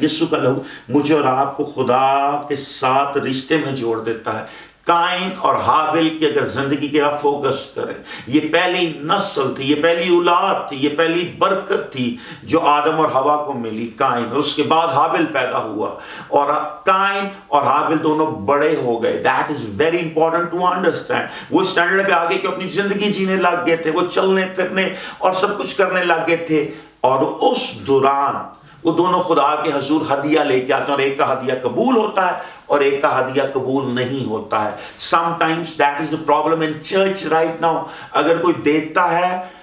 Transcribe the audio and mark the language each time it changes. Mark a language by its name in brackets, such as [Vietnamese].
[Urdu] یسوع کا لہو مجھے اور آپ کو خدا کے ساتھ رشتے میں جوڑ دیتا ہے. قائن اور حابل کی اگر زندگی کے آپ فوکس کریں, یہ پہلی نسل تھی, یہ پہلی اولاد تھی, یہ پہلی برکت تھی جو آدم اور حوا کو ملی. قائن, اور اس کے بعد حابل پیدا ہوا, اور قائن اور حابل دونوں بڑے ہو گئے. [English] That is very important to understand. [Urdu] وہ اسٹینڈرڈ پہ آگے کہ اپنی زندگی جینے لگ گئے تھے, وہ چلنے پھرنے اور سب کچھ کرنے لگ گئے تھے. اور اس دوران وہ دونوں خدا کے حضور ہدیہ لے کے آتے ہیں, اور ایک کا ہدیہ قبول ہوتا ہے اور ایک کا ہدیہ قبول نہیں ہوتا ہے. [English] Sometimes that is the problem in church right now. [Urdu] اگر کوئی دیتا ہے